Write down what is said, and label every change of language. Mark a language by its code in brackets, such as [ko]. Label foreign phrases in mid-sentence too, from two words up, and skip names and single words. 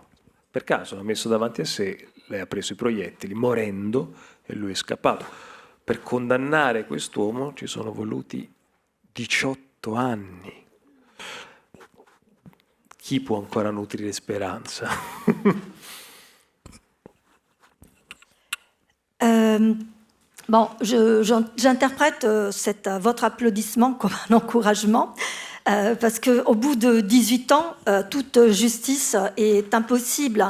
[it] Per caso l'ha messo davanti a sé, lei ha preso i proiettili morendo e lui è scappato. Per condannare quest'uomo ci sono voluti 18 anni. Chi può ancora nutrire speranza? [fr] Bon, j'interprète votre applaudissement comme un encouragement, parce qu'au bout de 18 ans, toute justice est impossible.